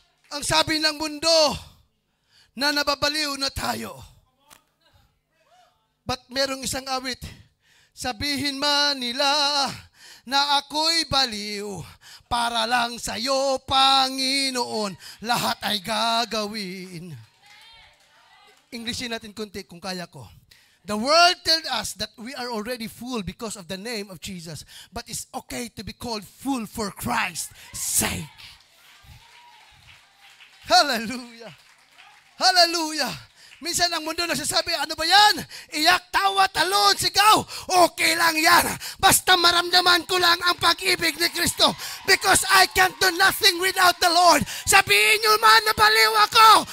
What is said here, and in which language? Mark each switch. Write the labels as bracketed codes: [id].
[tl] Ang sabi ng mundo, na nababaliw na tayo. But merong isang awit, sabihin man nila na ako'y baliw, para lang sa'yo, Panginoon, lahat ay gagawin. Englishin natin kunti kung kaya ko. [en] The world tells us that we are already full because of the name of Jesus, but it's okay to be called full for Christ's sake. Hallelujah! Hallelujah! [tl] Minsan ang mundo nagsasabi, ano ba yan? Iyak, tawa, talon, sigaw. Okay lang yan. Basta maramdaman ko lang ang pag-ibig ni Kristo. [en] Because I can't do nothing without the Lord. [tl] Sabihin nyo man na baliw ako.